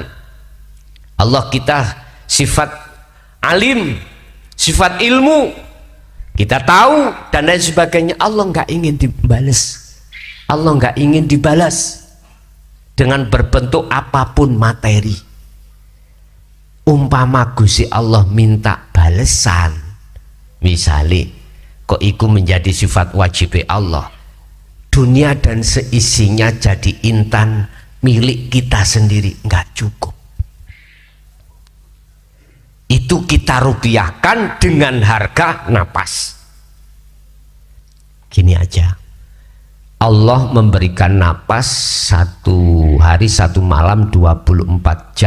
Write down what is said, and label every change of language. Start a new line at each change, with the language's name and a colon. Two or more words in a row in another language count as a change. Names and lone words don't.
Indonesian: Allah kita sifat alim, sifat ilmu. Kita tahu dan lain sebagainya. Allah nggak ingin dibalas. Allah nggak ingin dibalas dengan berbentuk apapun materi. Umpama Gusti Allah minta balesan, misalnya
Javanese: kok iku
Indonesian: menjadi sifat wajib Allah, dunia dan seisinya jadi intan milik kita sendiri, nggak cukup. Itu kita rupiahkan dengan harga napas. Gini aja, Allah memberikan napas satu hari satu malam 24 jam.